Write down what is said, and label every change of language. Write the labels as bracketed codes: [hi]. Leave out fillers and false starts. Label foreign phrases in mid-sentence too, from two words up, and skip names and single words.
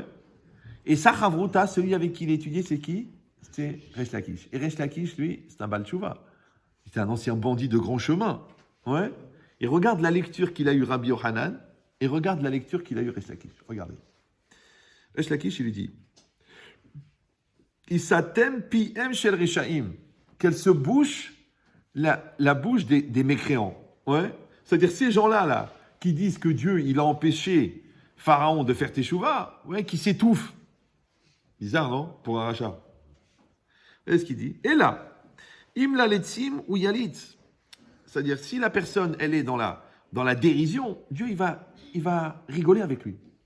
[fr] Et sa Chavruta, celui avec qui il étudiait, c'est qui? C'est Resh Lakish. Et Resh Lakish, lui, c'est un [he] בעל תשובה. [fr] C'était un ancien bandit de grand chemin. Ouais. Et regarde la lecture qu'il a eu Rabbi Yohanan et regarde la lecture qu'il a eu Resh Lakish. Regardez. Resh Lakish, il lui dit [he] יסתם פיהם של רשעים. [fr] Qu'elle se bouche la bouche des mécréants. Ouais. C'est-à-dire ces gens-là, qui disent que Dieu, il a empêché Pharaon de faire teshuva, ouais, qui s'étouffent. Bizarre, non? Pour un rachat. Est-ce qu'il dit? Et là, [he] אם ללצים הוא יליץ. [fr] C'est-à-dire, si la personne, elle est dans la dérision, Dieu, il va rigoler avec lui.